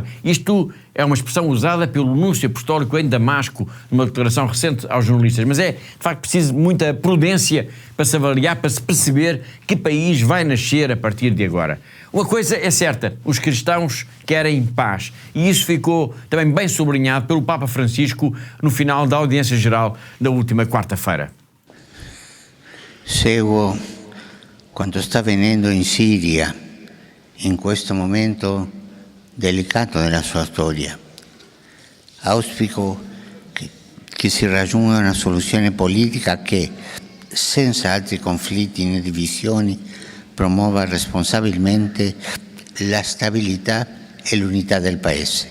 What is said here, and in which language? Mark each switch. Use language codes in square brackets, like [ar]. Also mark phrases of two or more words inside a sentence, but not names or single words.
[pt] Isto é uma expressão usada pelo Núncio Apostólico em Damasco, numa declaração recente aos jornalistas, mas é de facto preciso muita prudência para se avaliar, para se perceber que país vai nascer a partir de agora. Uma coisa é certa, os cristãos querem paz, e isso ficou também bem sublinhado pelo Papa Francisco no final da audiência geral da última quarta-feira. [it] Seguo quanto está avvenendo in Siria in questo momento delicato della sua storia. Auspico che si raggiunga una soluzione politica che, senza altri conflitti né divisioni, promuova responsabilmente la stabilità e l'unità del Paese.